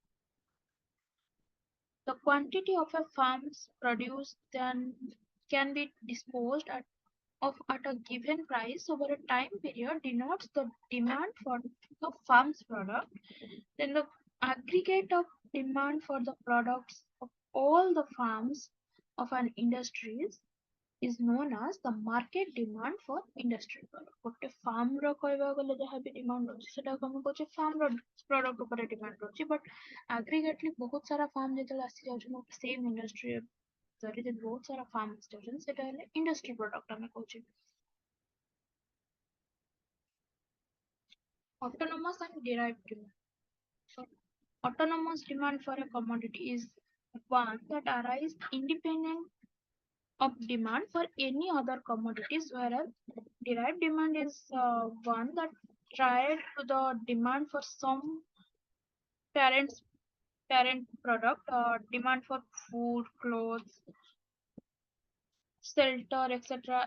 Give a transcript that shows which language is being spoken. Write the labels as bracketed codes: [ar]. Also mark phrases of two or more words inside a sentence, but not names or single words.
[en] The quantity of a farm's produce then can be disposed at a given price over a time period denotes the demand for the farm's product. Then the aggregate of demand for the products of all the farms of an industry is known as the market demand for industry product. [or] ଗୋଟେ farm ର କହିବାକୁ ଗଲେ ଯାହା ବି demand ରହୁଛି ସେଟାକୁ ଆମେ କହୁଛେ farm ର product ଉପରେ demand ରହୁଛି, [en] but aggregately [or] ବହୁତ ସାରା farm ଯେତେବେଳେ ଆସି ଯାଉଛନ୍ତି [en] same industry [or] ଯଦି ବହୁତ ସାରା farm ଆସି ଯାଉଛନ୍ତି ସେଟା ହେଲେ [en] industry product [or] ଆମେ କହୁଛେ. [en] Autonomous and derived demand. So autonomous demand for a commodity is one that arises independent of demand for any other commodities, whereas derived demand is one that tied to the demand for some parent product, demand for food, clothes, shelter, etc.